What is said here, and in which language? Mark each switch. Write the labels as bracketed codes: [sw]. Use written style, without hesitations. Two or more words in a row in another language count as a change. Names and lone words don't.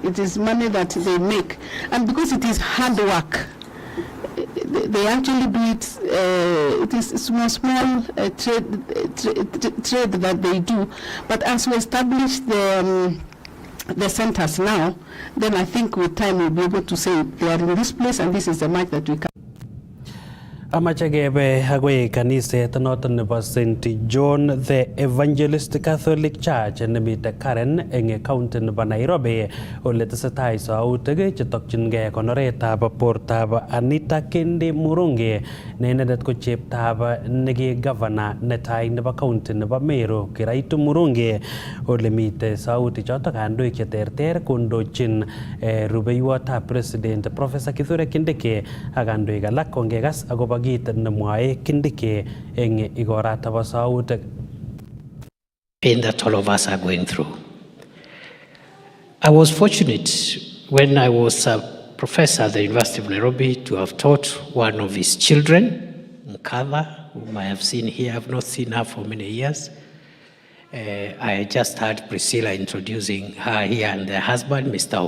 [en] It is money that they make, and because it is hard work, they actually do it. It is small trade that they do. But as we establish the centers now, then I think with time we'll be able to say they are in this place and this is the mark that we can. [kln] Amache kebe agoi kaniset noton nebo St. John the Evangelist Catholic Church nemite Karen eng county nebo Nairobi ole tesetai sautik chetokchingei konoretab bortab Anita Kendi Murungi ne inendet ko cheptab negi governor netai nebo county nebo Meru Kiraitu Murungi ole mite sautik chotok kandoik cheterter kondochin rubeiwotab president Professor Kithure Kindiki ak kandoik alak kongekas akobo akobo kit nemwae Kindiki eng igorata bo sautik. [en] Pain that all of us are going through. I was fortunate when I was a professor at the University of Nairobi to have taught one of his children, Nkava, whom I have seen here. I have not seen her for many years. I just heard Priscilla introducing her here and their husband, Mr.